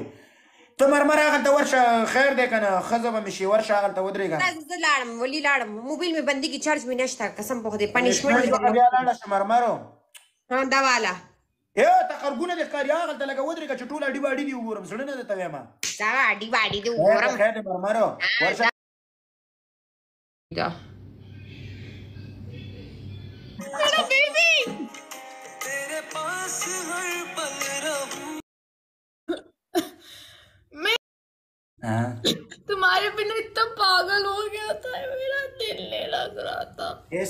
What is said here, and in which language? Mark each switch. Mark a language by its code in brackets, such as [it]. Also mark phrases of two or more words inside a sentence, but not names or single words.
[ps] ته مرمر هغلته ورشه خیر دی که نه ښځه به مې شي ورشه هغلته ودرېږه. زه لاړم ولې لاړم موبایل مې بندېږي چارج مې نشته قسم په خدای پنشمنټ بیا لاړه شه مرمرو. دا واله ته خرګونه دې ښکاري هغلته لږه ودرېږه چې ټول اډي باډي دې وګورم زړه نه درته وایم. دا اډي باډي دې وګورم. خیر دی مرمرو ورشه. [hi] तुम्हारे बिना इतना पागल हो गया था मेरा दिल नहीं लग रहा था.